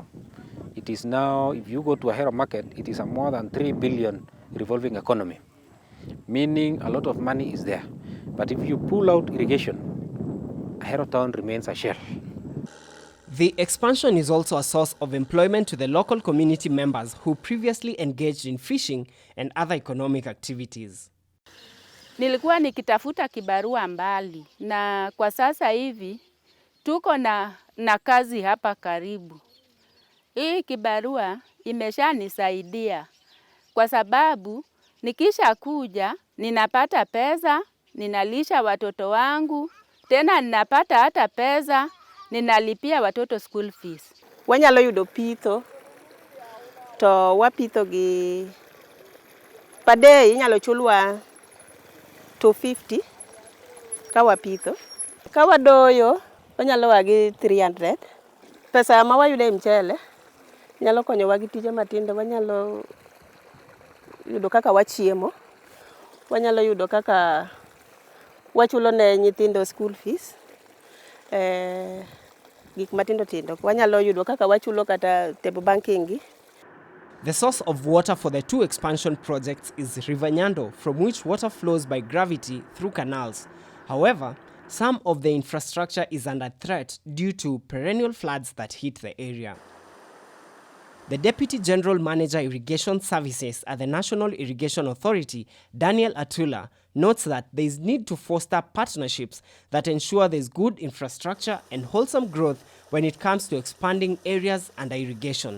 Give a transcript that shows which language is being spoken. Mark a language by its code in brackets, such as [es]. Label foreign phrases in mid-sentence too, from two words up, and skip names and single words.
[en] It is now, if you go to Ahero market, it is a more than 3 billion revolving economy, meaning a lot of money is there. But if you pull out irrigation, Ahero town remains a shell. The expansion is also a source of employment to the local community members who previously engaged in fishing and other economic activities. [sw] Nilikuwa nikitafuta kibarua mbali, na kwa sasa hivi tuko na kazi hapa karibu. Hii kibarua imeshanisaidia kwa sababu nikisha kuja ninapata pesa, ninalisha watoto wangu, tena ninapata hata pesa, ninalipia watoto [en] school fees. [luo] Wanyalo yudo pitho, to wapitho gi [en] per day [luo] inyalo chulwa 250 ka wapitho. Ka wadoyo wanyalo wagi 300. Pesa ma wayudo e mchele nyalo konyowa gi tije matindo. Wanyalo yudo kaka wachiemo, wanyalo yudo kaka wachulo ne nyithindo [en] school fees, [luo] gik matindo tindo. Wanyalo yudo kaka wachulo kata [en] table banking [luo] gi. [en] The source of water for the two expansion projects is River Nyando, from which water flows by gravity through canals. However, some of the infrastructure is under threat due to perennial floods that hit the area. The Deputy General Manager Irrigation Services at the National Irrigation Authority, Daniel Atula, notes that there is need to foster partnerships that ensure there is good infrastructure and wholesome growth when it comes to expanding areas under irrigation.